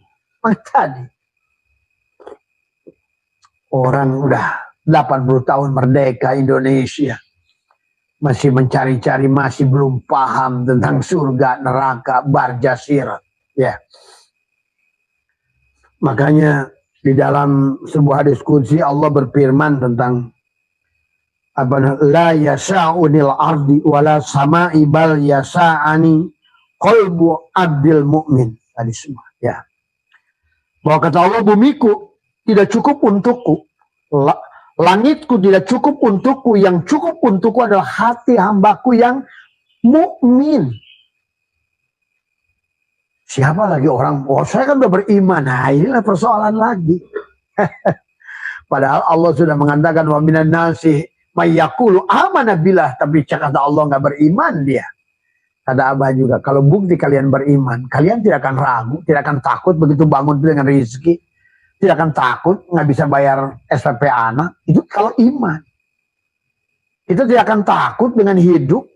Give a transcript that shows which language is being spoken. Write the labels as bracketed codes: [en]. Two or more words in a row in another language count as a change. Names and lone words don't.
[id] Tadi orang udah 80 tahun merdeka Indonesia, masih mencari-cari, masih belum paham tentang surga, neraka, barjasir. Ya. Makanya di dalam sebuah diskusi Allah berfirman tentang [ar] لا يسعني أرضي ولا سمائي بل يسعني قلب عبدي المؤمن. [id] Tadi semua ya. Bahwa kata Allah, bumiku tidak cukup untukku, langitku tidak cukup untukku, yang cukup untukku adalah hati hambaku yang mukmin. Siapa lagi orang, oh saya kan udah beriman. Nah inilah persoalan lagi. Padahal Allah sudah mengatakan [ar] ومن الناس من يقول آمنا بالله, [id] tapi kata Allah nggak beriman dia. Kata Abah juga, kalau bukti kalian beriman, kalian tidak akan ragu, tidak akan takut begitu bangun dengan rezeki, tidak akan takut nggak bisa bayar SPP anak. Itu kalau iman. Kita tidak akan takut dengan hidup.